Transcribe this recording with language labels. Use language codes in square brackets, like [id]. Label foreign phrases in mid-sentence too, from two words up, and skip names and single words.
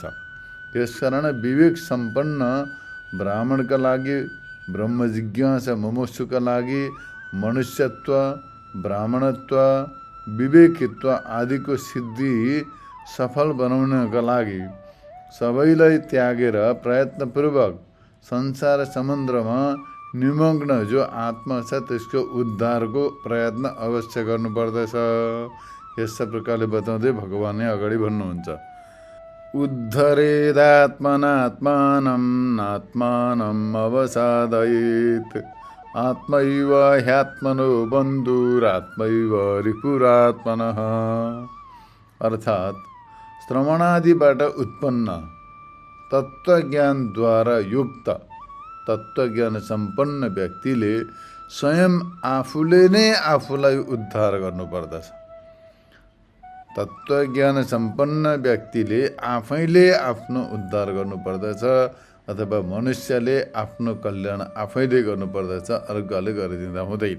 [ne] त्यसकारण विवेक सम्पन्न ब्राह्मणका लागि, ब्रह्म जिज्ञासा मुमुक्षुका लागि मनुष्यत्व, ब्राह्मणत्व, विवेकित्व आदिको सिद्धि सफल बनाउनका लागि सबैलाई त्यागेर प्रयत्नपूर्वक संसार समुद्रमा निमग्न जो आत्मा छ त्यसको उद्धारको प्रयत्न अवश्य गर्नुपर्दछ। यस प्रकारले बताउँदै भगवानले अगाडि भन्नुहुन्छ, [sa] उद्धरेदात्मनात्मानं नात्मानं अवसादयेत् आत्मैव ह्यात्मनो बन्धुरात्मैव रिपुरात्मनः। [ne] अर्थात् श्रवणादिबाट उत्पन्न तत्त्वज्ञानद्वारा युक्त तत्त्वज्ञान सम्पन्न व्यक्तिले स्वयं आफूले नै आफूलाई उद्धार गर्नुपर्दछ। तत्त्वज्ञान सम्पन्न व्यक्तिले आफैले आफ्नो उद्धार गर्नुपर्दछ अथवा मनुष्यले आफ्नो कल्याण आफैले गर्नुपर्दछ, अर्काले गरिदिँदा हुँदैन।